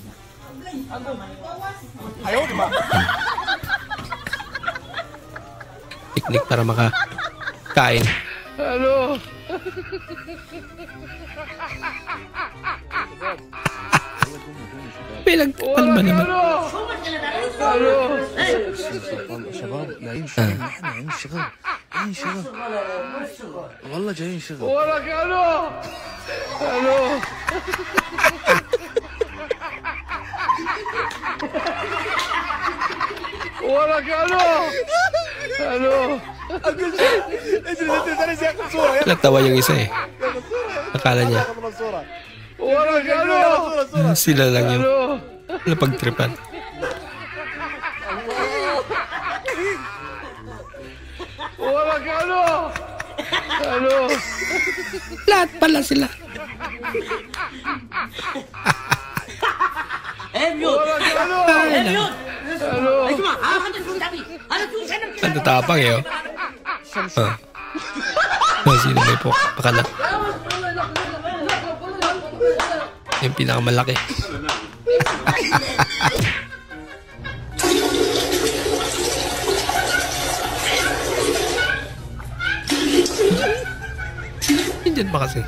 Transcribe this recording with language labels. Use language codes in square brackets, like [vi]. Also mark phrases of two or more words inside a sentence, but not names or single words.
[tl] Picnic para makakain. Hello! Pinagpalma naman. Hello! [ar] شباب لاقيين شغل احنا لاقيين شغل لاقيين شغل والله جايين شغل وراك الو! الو! وراك الو! الو! [tl] Natawa yung isa eh. Akala niya [ar] وراك الو! [tl] sila lang yung napagtripan. [ar] وراك الو! الو! [tl] Lahat pala sila. [ar] وراك الو! الو! [tl] Ang tatapang eh oh. Sino may pakala? Yung pinakamalaki. Diyan pa kasi.